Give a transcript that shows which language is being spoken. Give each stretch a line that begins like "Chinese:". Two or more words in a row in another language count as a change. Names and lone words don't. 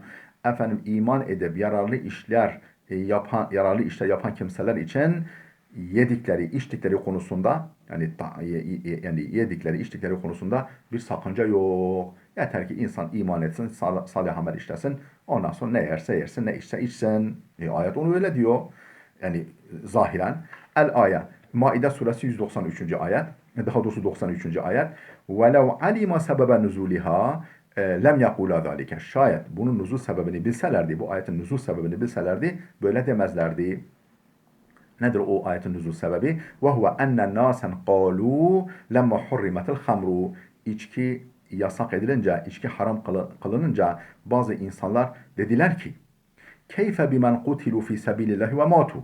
Turkish: Efendim iman edip yararlı işler yapan kimseler için içtikleri konusunda yani yedikleri içtikleri konusunda bir sakınca yok. Yeter ki insan iman etsin, salih amel işlesin. Ondan sonra ne yerse yersin, ne içse içsin. Ayet onu öyle diyor. Yani zahiren. El-Aya. Maide suresi 193. ayet. Daha doğrusu 93. ayet.
Arabic: وَلَوْ عَلِمَ سَبَبَ نُزُولِهَا لم يقل ذلك.
Turkish: Şayet bunun nuzul sebebini bilselerdi, bu ayetin nuzul sebebini bilselerdi, böyle demezlerdi. Nedir o ayetin nuzul sebebi?
Arabic: وهو أن ناسا قالوا لما حرمت الخمر.
Turkish: İçki yasak edilince, içki haram kılınınca bazı insanlar dediler ki
Arabic: كيف بمن قتلوا في سبيل الله وماتوا.